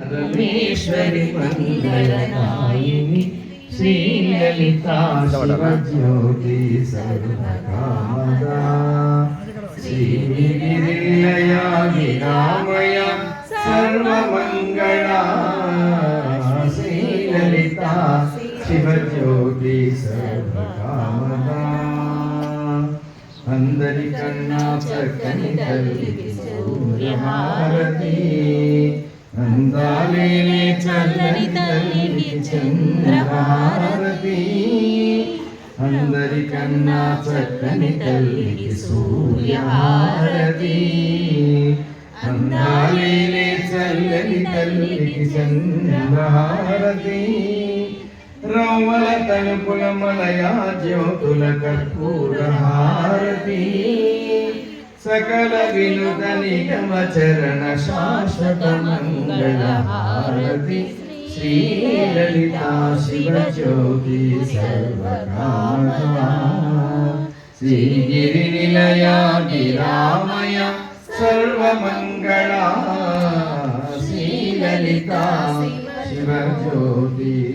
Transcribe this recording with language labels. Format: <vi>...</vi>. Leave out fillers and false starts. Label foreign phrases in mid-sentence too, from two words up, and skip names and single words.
<sa>परमेश्वरि मंगलनायिनी श्रीललिता शिवज्योति सर्वकामदा श्रीनिलया निरामया सर्वमंगला श्रीललिता शिवज्योति सर्वकामदा</sa> <te>అందరికన్నా చక్కని తల్లికి సూర్యహారతి अंदालेने चल्లని తల్లికి చంద్రహారతి అందరికన్నా చక్కని తల్లికి సూర్యహారతి అందాలేనే చల్లని తల్లికి చంద్రహారతి రౌవల తలుపుల మలయా జ్యోతుల కర్పూరహారతి</te> <sa>सकल विनुत निगम चरण शाश्वत मंगल हारति श्री ललिता शिव ज्योति सर्वकामदा श्री गिरि निलया गिरामया सर्वमंगला श्री ललिता शिव ज्योति</sa>